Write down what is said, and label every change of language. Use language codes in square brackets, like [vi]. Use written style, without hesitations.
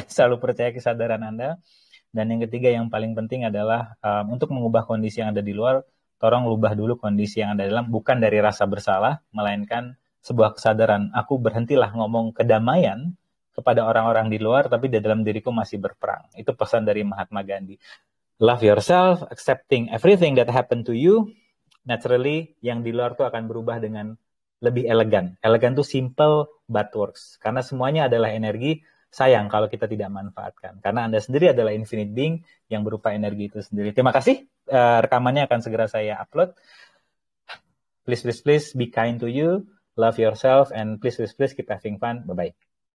[id] Selalu percaya kesadaran Anda. Dan yang ketiga, yang paling penting adalah untuk mengubah kondisi yang ada di luar, tolong ubah dulu kondisi yang ada di dalam. Bukan dari rasa bersalah, melainkan sebuah kesadaran. Aku berhentilah ngomong kedamaian kepada orang-orang di luar, tapi di dalam diriku masih berperang. Itu pesan dari Mahatma Gandhi. [en] Love yourself, accepting everything that happened to you. [id] Naturally, yang di luar tuh akan berubah dengan lebih elegan. Elegan tuh [en] simple but works. [id] Karena semuanya adalah energi. Sayang kalau kita tidak manfaatkan. Karena Anda sendiri adalah [en] infinite being [id] yang berupa energi itu sendiri. Terima kasih. Rekamannya akan segera saya upload. [en] Please be kind to you. Love yourself and please keep having fun. Bye-bye.